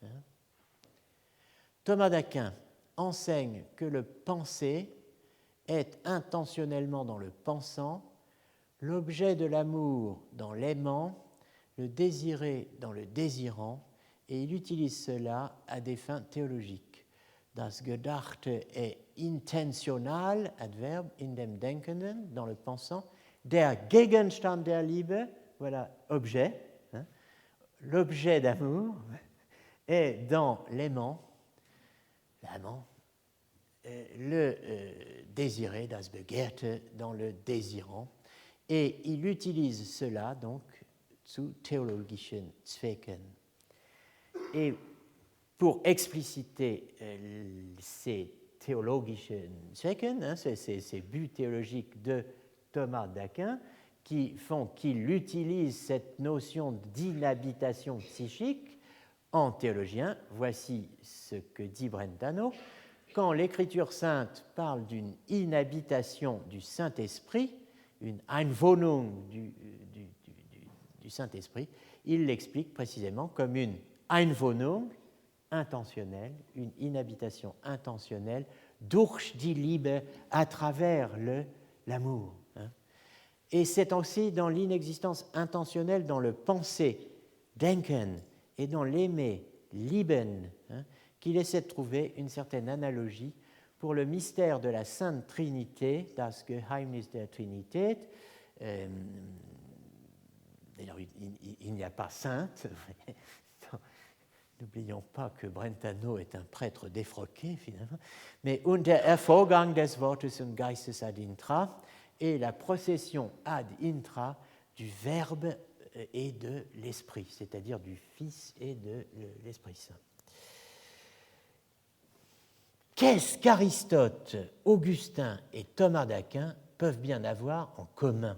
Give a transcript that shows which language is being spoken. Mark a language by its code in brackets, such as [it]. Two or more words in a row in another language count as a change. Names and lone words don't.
[fr] Thomas d'Aquin enseigne que le penser est intentionnellement dans le pensant, l'objet de l'amour dans l'aimant, le désiré dans le désirant, et il utilise cela à des fins théologiques. [de] Das Gedachte est intentional, adverbe, in dem Denkenden, [fr] dans le pensant, [de] der Gegenstand der Liebe, [fr] voilà, objet, l'objet d'amour, est dans l'aimant, l'amant, le désiré, [de] das Begehrte, [fr] dans le désirant, et il utilise cela donc [de] zu theologischen Zwecken. [fr] Et pour expliciter ces [de] théologischen Zwecken, [fr] ces buts théologiques de Thomas d'Aquin, qui font qu'il utilise cette notion d'inhabitation psychique en théologien, voici ce que dit Brentano. Quand l'Écriture sainte parle d'une inhabitation du Saint-Esprit, une Einwohnung du Saint-Esprit, il l'explique précisément comme une Einwohnung intentionnelle, une inhabitation intentionnelle [de] durch die Liebe, [fr] à travers l'amour. Et c'est aussi dans l'inexistence intentionnelle, dans le penser, denken, et dans l'aimer, lieben, qu'il essaie de trouver une certaine analogie pour le mystère de la Sainte Trinité, [de] das Geheimnis der Trinität. [fr] D'ailleurs, il n'y a pas sainte. N'oublions pas que Brentano est un prêtre défroqué, finalement. Mais [de] und der Ervorgang des Wortes und Geistes [la] ad intra, [fr] et la procession [la] ad intra [fr] du Verbe et de l'Esprit, c'est-à-dire du Fils et de l'Esprit Saint. Qu'est-ce qu'Aristote, Augustin et Thomas d'Aquin peuvent bien avoir en commun?